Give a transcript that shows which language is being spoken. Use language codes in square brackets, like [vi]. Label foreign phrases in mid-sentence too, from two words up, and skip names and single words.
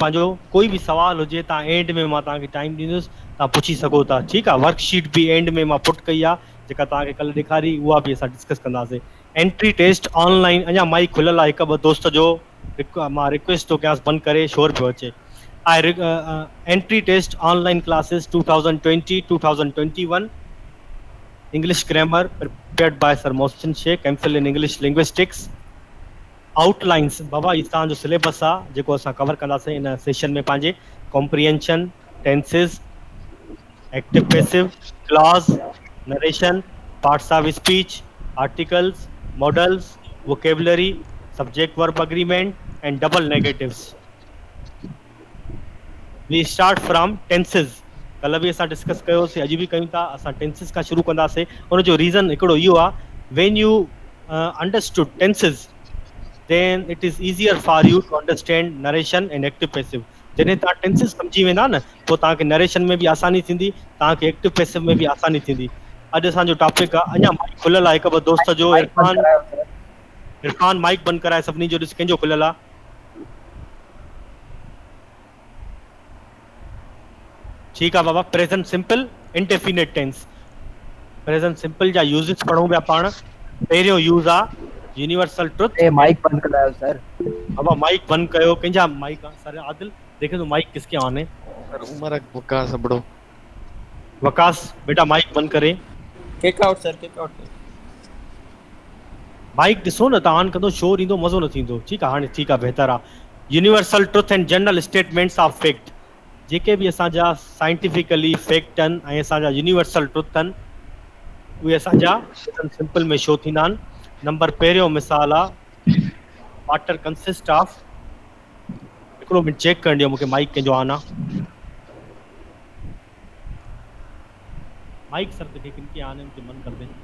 [sd] पंहिंजो कोई बि सुवाल हुजे तव्हां एंड में मां तव्हांखे टाइम ॾींदुसि, तव्हां पुछी सघो था। ठीकु आहे, वर्कशीट बि एंड में मां पुट कई आहे, जेका तव्हांखे कल्ह ॾेखारी, उहा बि असां डिस्कस कंदासीं। [en] entry test online, [sd] अञा माइक खुलियल आहे, हिकु ॿ दोस्त जो मां रिक्वेस्ट थो कयांसि बंदि करे, शोर पियो अचे। [en] entry test online classes 2020-2021 English grammar prepared by Sir Mohsin Sheikh, MPhil in English linguistics. [sd] आउटलाइंस बाबा इस तव्हांजो सिलेबस आहे जेको असां कवर कंदासीं इन सेशन में। [en] पंहिंजे comprehension, tenses, active passive, clause, narration, parts of speech, articles, modals, vocabulary, subject verb agreement and double negatives. we start from tenses. [sd] कल बि असां डिस्कस कयोसीं, अॼु बि कयूं था। असां टेंसेस खां शुरू कंदासीं। उनजो रीज़न हिकिड़ो इहो आहे, [en] when you understood tenses then it is easier for you to understand narration and active passive. [sd] जॾहिं तव्हां टेंसेस सम्झी वेंदा न, पोइ तव्हांखे नरेशन में बि आसानी थींदी, तव्हांखे [en] active passive [sd] में बि आसानी थींदी। अॼु असांजो टॉपिक आहे, अञा माइक खुलियल आहे हिकु ॿ दोस्त जो। इरफान माइक बंदि कराए सभिनी जो, ॾिस कंहिंजो खुलियल आहे। ठीकु आहे बाबा। [en] present simple, indefinite tense. present simple [sd] जा यूज़ेस पढ़ूं पिया पाण। पहिरियों यूज़ आहे [en] universal truth. [sd] माइक बंद करायो सर। बाबा माइक बंद कयो। कंहिंजा माइक आहे सर? [ur] عادل دیکھے تو مائیک کس کے آن ہے? [sd] सर उमर वकास बड़ो। वकास बेटा माइक बंद करे। [en] kick out sir, kick out. [sd] माइक ॾिसो न, तव्हां ऑन कंदो शोर ईंदो, मज़ो न थींदो। ठीकु आहे, हाणे ठीकु आहे, बहितर आहे। [en] universal truth and general statements of fact. [sd] जेके बि असांजा [en] scientifically fact [sd] आहिनि ऐं असांजा [en] universal truth [sd] आहिनि, उहे असांजा सिंपल में शो थींदा आहिनि। नंबर पहिरियों मिसाल आहे, [en] water consist of. [sd] हिकिड़ो मिनट चेक करण ॾियो मूंखे, माइक कंहिंजो ऑन आहे? [ur] مائیک سر دیکھے کن کے آن ہے، مجھے بند کر دیں.